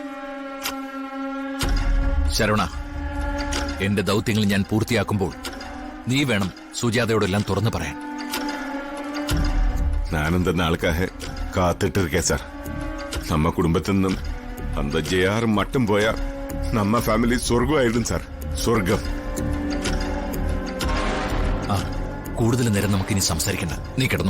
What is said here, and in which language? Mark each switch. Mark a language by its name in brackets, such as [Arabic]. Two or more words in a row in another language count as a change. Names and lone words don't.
[Malayalam] ശരവണ, എന്റെ ദൗത്യങ്ങൾ ഞാൻ പൂർത്തിയാക്കുമ്പോൾ നീ വേണം സുജാതയോടെല്ലാം തുറന്നു പറയാൻ. [Tamil] நானும் இந்த நாளுக்காக காத்துட்டு இருக்கேன் சார். நம்ம குடும்பத்தின் அந்த ஜேஆர் மட்டும் போயா நம்ம ஃபேமிலி சொர்க்கம் ஆயிடும் சார். சொர்க்கம். [Malayalam] ആ കൂടുതൽ നേരം നമുക്കിനി സംസാരിക്കണ്ട. നീ കിടന്നു.